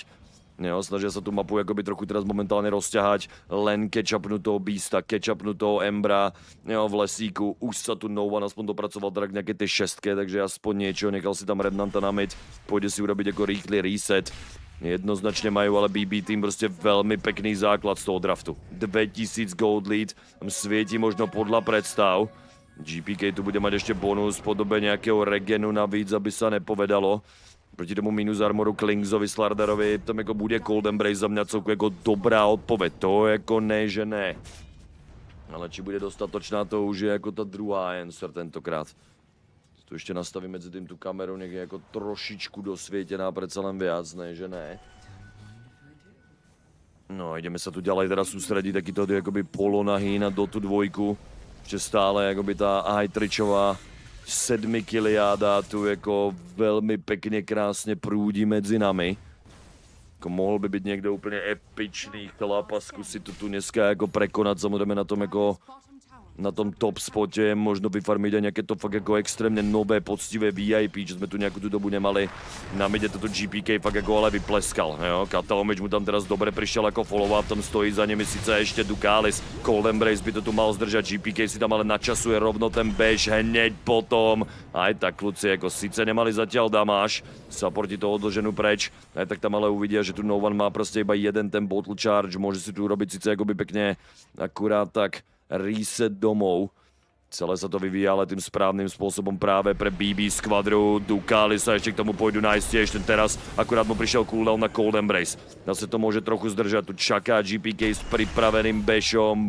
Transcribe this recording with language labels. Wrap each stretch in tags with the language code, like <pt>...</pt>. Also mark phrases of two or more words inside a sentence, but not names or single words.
<sk>Jo, snažia sa tú mapu akoby trochu teraz momentálne rozťahať, len catch-upnú toho Beasta, catch-upnú toho Embra, jo, v lesíku, už sa tu No One aspoň dopracoval teda k nejakej tej šestke, takže aspoň niečo, nechal si tam Remnanta na mid, pôjde si urobiť ako rýchly reset. Jednoznačne majú ale BB tým proste veľmi pekný základ z toho draftu. 2000</sk> <en>gold lead,</en> <sk>tam svieti možno podľa predstav. GPK tu bude mať ešte bonus v podobe nejakého regenu navíc, aby sa nepovedalo.</sk> <cs>Proti tomu minus armoru Klingzovi, Slardarovi, tam jako bude Cold Embrace za mě celku jako dobrá odpověď, to jako ne, že ne.</cs> <sk>Ale či bude dostatočná, to už je jako ta druhá answer tentokrát.</sk> <cs>Tu ještě nastavím mezi tím tu kameru, někde jako trošičku dosvětěná, přece len viac, ne, že ne.</cs> <sk>No, ideme sa tu ďalej teda sústrediť, takýto jakoby polonahý na Dotu 2. Ešte stále jakoby tá Hajtričová 7 kiliáda tu jako velmi pekne krásně průdí mezi nami.</sk> <cs>Jako mohl by být někdo úplně epičný chlap a zkusit tu dneska jako prekonat, samozřejmě na tom jako na tom top spotě,</cs> <sk>možno vyfarmiť aj nejaké to fakt jako extrémne nové, poctivé VIP, že sme tu nejakú tú dobu nemali. Na midě toto GPK fakt jako ale vypleskal, jo. Kataomič mu tam teraz dobre prišiel ako follow-up, tam stojí za nimi sice ešte Dukalis, Cold Embrace by to tu mal zdržať, GPK si tam ale načasuje rovno ten bež hneď potom. Aj tak kluci, jako sice nemali zatiaľ damáž, supporti to odloženú preč, aj tak tam ale uvidia, že tu No One má proste iba jeden ten bottle charge, môže si tu urobiť sice akoby pekne akurát tak reset domov. Celé sa to vyvíja ale tým správnym spôsobom práve pre BB Squadru. Dukali sa ešte k tomu pôjdu nájsť ešte teraz. Akurát mu prišiel cooldown na Cold Embrace. Zase to môže trochu zdržať. Tu čaká GPK s pripraveným bešom.</sk>